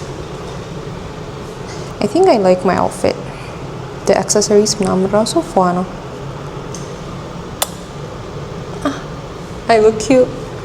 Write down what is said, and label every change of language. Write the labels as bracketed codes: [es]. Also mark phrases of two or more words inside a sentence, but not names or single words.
[en] I think I like my outfit. The accessories [am] ምናምን ራሱ ፏ ነው። [en] I look cute.